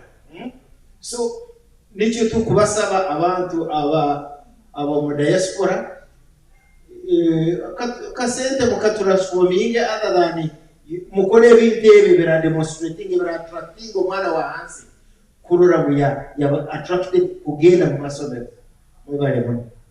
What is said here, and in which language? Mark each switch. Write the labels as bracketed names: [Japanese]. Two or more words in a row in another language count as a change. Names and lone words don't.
[Nyankole] So nicho tukubasaba abantu aba mu diaspora kasente mukatransforminga [English] other than [Nyankole] mukole bintebe bira demonstrating bira attracting omwana wa hansi kurura buya ya attracted kugenda mu masomero mwebale muno.